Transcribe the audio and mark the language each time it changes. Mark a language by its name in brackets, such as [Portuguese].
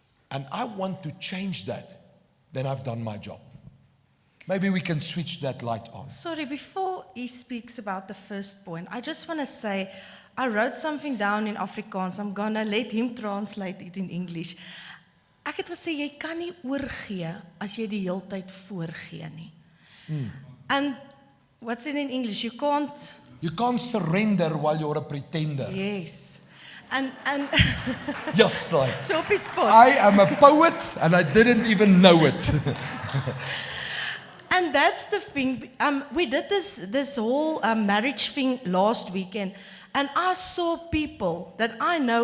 [English] And I want to change that. Then I've done my job. Maybe we can switch that light on. Sorry, before he speaks about the first point, I just want to say, I wrote something down in Afrikaans. I'm going to let him translate it in English. [Afrikaans] Ek het gesê, jy kan nie oorgee as jy die hele tyd voorgee nie. [English] And what's it in English? You can't surrender while you're a pretender. Yes. And Yes, right. [Afrikaans] so op die spot. [English] I am a poet and I didn't even know it. And that's the thing. We did this whole marriage thing last weekend, and I saw people that I know.